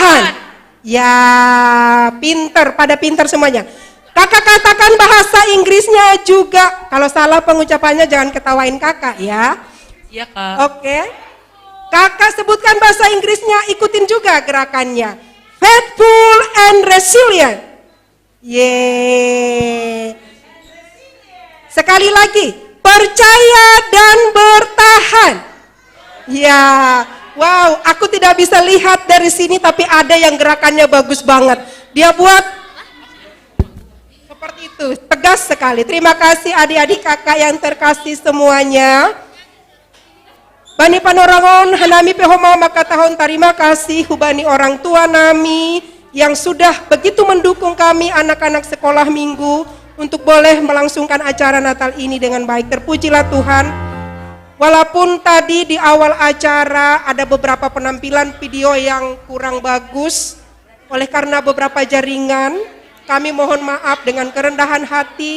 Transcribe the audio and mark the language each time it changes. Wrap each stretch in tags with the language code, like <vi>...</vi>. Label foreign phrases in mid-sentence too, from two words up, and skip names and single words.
<id>Ya, pinter, pada pinter semuanya. Kakak katakan bahasa Inggrisnya juga. Kalau salah pengucapannya jangan ketawain kakak ya. Iya Kak. Oke. Kakak sebutkan bahasa Inggrisnya, ikutin juga gerakannya.</id> <en>Faithful and resilient. Yeay.</en> <id>Sekali lagi, percaya dan bertahan. Ya, wow, aku tidak bisa lihat dari sini tapi ada yang gerakannya bagus banget. Dia buat seperti itu, tegas sekali. Terima kasih adik-adik kakak yang terkasih semuanya.</id> <bts>Bani panorangon hanami pehoma maka tahun terima kasih hubani orang tua nami</bts> <id>yang sudah begitu mendukung kami anak-anak sekolah minggu untuk boleh melangsungkan acara Natal ini dengan baik. Terpujilah Tuhan. Walaupun tadi di awal acara ada beberapa penampilan video yang kurang bagus oleh karena beberapa jaringan, kami mohon maaf dengan kerendahan hati.</id>